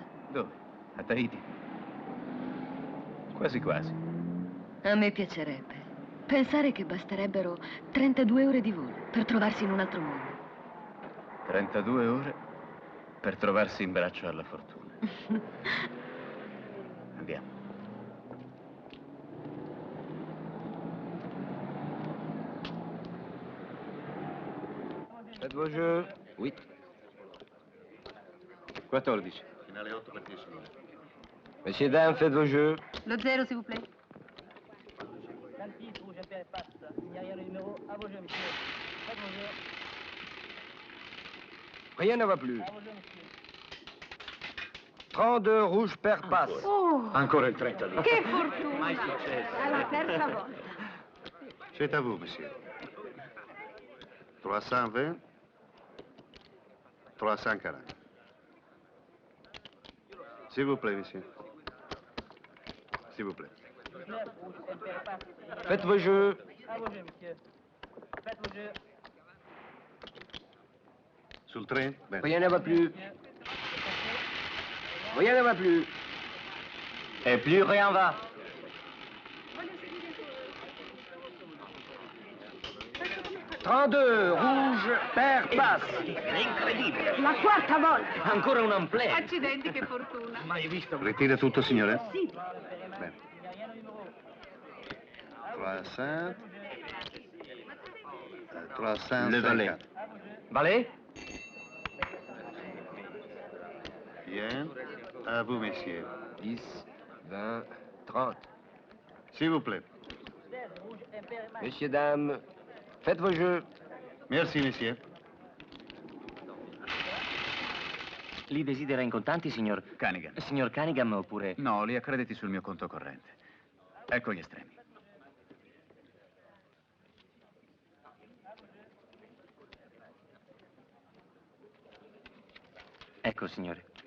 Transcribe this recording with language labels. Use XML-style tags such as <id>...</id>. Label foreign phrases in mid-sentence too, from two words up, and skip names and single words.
<it>Dove? A Tahiti? Quasi quasi. A me piacerebbe. Pensare che basterebbero 32 ore di volo per trovarsi in un altro mondo. 32 ore per trovarsi in braccio alla fortuna. Andiamo.</it> <fr>Faites vos jeux. Oui. 14.</fr> <it>Finale 8 per 10 minuti.</it> <fr>Messieurs, dames, faites vos jeux.</fr> <it>Lo zero,</it> <fr>s'il vous plaît. Rien ne va plus. 32 rouge per passe. Oh,</fr> <it>Ancora il 32. che fortuna! È la terza volta.</it> <fr>C'est à vous, monsieur. 320, 340. S'il vous plaît, monsieur. S'il vous plaît. Faites vos jeux.</fr> <it>Sul train? Bene.</it> <fr>Rien ne va plus. Rien ne va plus. Et plus rien va. Trente-deux, rouge, per passe.</fr> <it>La quarta volta. Ancora un amplè. Accidenti, che fortuna. Ritira tutto, signore? Sì. Bene. 300. 300.</it> <fr>Le valet. Valet? Bien. À vous, messieurs. 10, 20, 30. S'il vous plaît. Messieurs, dames, faites vos jeux. Merci, messieurs.</fr> <it>Li desidera in contanti, signor... Cunningham. Signor Cunningham, oppure... No, li accrediti sul mio conto corrente. Ecco gli estremi. Ecco, signore.</it>